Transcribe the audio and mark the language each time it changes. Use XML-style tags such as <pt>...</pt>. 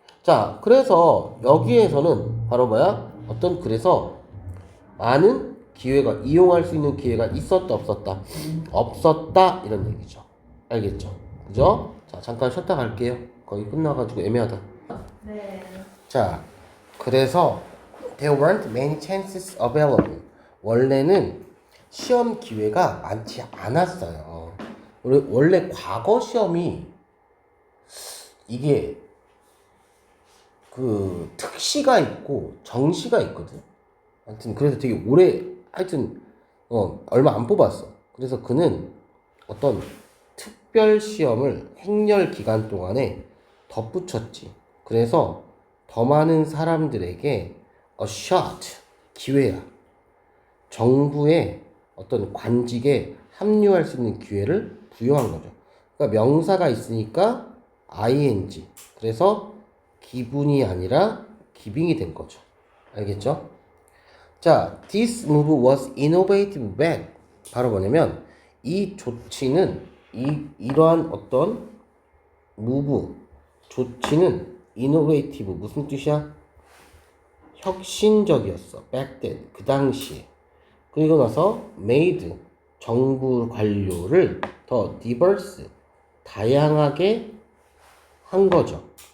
<ko>자, 그래서 여기에서는 바로 뭐야? 그래서 많은 기회가 이용할 수 있는 기회가 있었다 없었다? 없었다 이런 얘기죠. 알겠죠? 그죠? 자, 잠깐 쉬었다 갈게요. 거의 끝나가지고 애매하다. 네. 자, 그래서</ko> <en>there weren't many chances available.</en> <ko>원래는 시험 기회가 많지 않았어요. 원래 과거 시험이 이게 그 특시가 있고 정시가 있거든. 하여튼 그래서 되게 오래 하여튼 얼마 안 뽑았어. 그래서 그는 어떤 특별 시험을 행렬 기간 동안에 덧붙였지. 그래서 더 많은 사람들에게</ko> <en>a shot</en> <ko>기회야. 정부의 어떤 관직에 합류할 수 있는 기회를 부여한 거죠. 그러니까 명사가 있으니까 ing. 그래서 기분이 아니라 기빙이 된 거죠. 알겠죠? 자,</ko> <en>this move was innovative back.</en> <ko>바로 뭐냐면 이 조치는 이러한 어떤 move 조치는 innovative 무슨 뜻이야? 혁신적이었어.</ko> <en>back then</en> <ko>그 당시에. 그리고 나서 made 정부 관료를 더 diverse 다양하게 한 거죠.</ko>